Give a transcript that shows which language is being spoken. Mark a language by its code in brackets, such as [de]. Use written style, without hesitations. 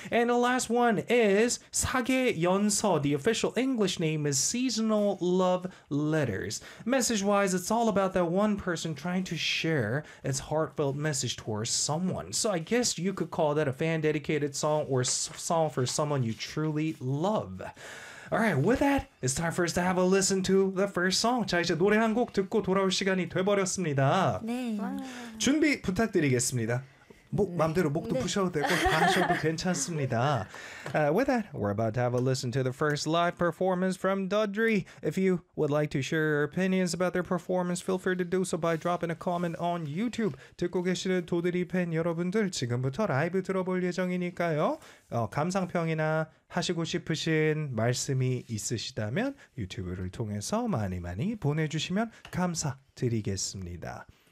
[en] And the last one is 사계연서. The official English name is Seasonal Love Letters. Message-wise, it's all about that one person trying to share its heartfelt message towards someone. So I guess you could call that a fan-dedicated song or song for someone you truly love. All right, with that, it's time for us to have a listen to the first song. [ko] 자, 이제 노래 한 곡 듣고 돌아올 시간이 돼버렸습니다. 네. 준비 부탁드리겠습니다. 목 네. 마음대로 목도 네. 푸셔도 되고 반셔도 괜찮습니다. [en] With that, we're about to have a listen to the first live performance from Dudry. If you would like to share your opinions about their performance, feel free to do so by dropping a comment on YouTube. [ko] 듣고 계시는 도드리 팬 여러분들, 지금부터 라이브 들어볼 예정이니까요. 감상평이나 하시고 싶으신 말씀이 있으시다면 유튜브를 통해서 많이 많이 보내주시면 감사드리겠습니다.